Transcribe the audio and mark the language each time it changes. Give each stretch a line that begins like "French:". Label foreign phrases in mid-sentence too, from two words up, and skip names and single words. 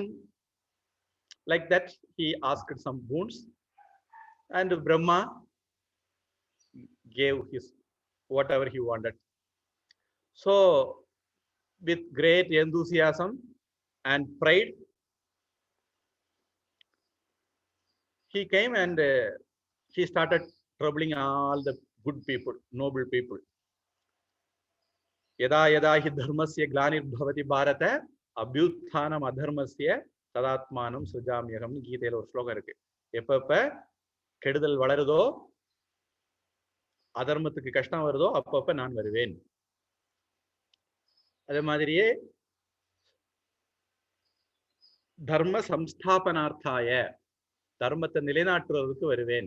English: Like that, he asked some boons, and Brahma gave his whatever he wanted. So, with great enthusiasm and pride, he came and he started troubling all the good people, noble people.
Sanskrit: यदा यदा हि धर्मस्य ग्लानिर्भवति भारत अभ्युत्थानम् अधर्मस्य तदात्मानं सृजाम्यहम्.
Tamil: கீதையில ஒரு ஸ்லோகம் இருக்கு. எப்ப கெடுதல் வளருதோ, அதர்மத்துக்கு கஷ்டம் வருதோ, அப்பப்ப நான் வருவேன். அதே மாதிரியே
Sanskrit: धर्म संस्थापनार्थाय,
Tamil: தர்மத்தை நிலைநாட்டுறதுக்கு வருவேன்.